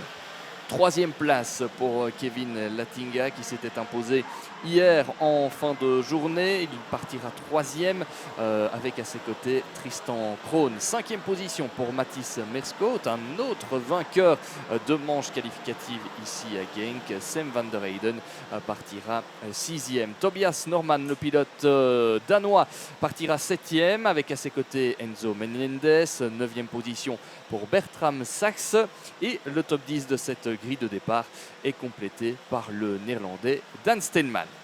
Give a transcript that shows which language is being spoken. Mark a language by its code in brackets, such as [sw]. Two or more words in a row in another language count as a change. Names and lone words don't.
[fr] Troisième place pour Kevin Latinga qui s'était imposé hier en fin de journée. Il partira troisième avec à ses côtés Tristan Krohn. Cinquième position pour Mathis Merskot, un autre vainqueur de manche qualificative ici à Genk. Sam van der Heyden partira sixième. Tobias Norman, le pilote danois, partira septième avec à ses côtés Enzo Menendez. Neuvième position pour Bertram Sachs et le top 10 de cette grille de départ est complété par le néerlandais Dan Steenman.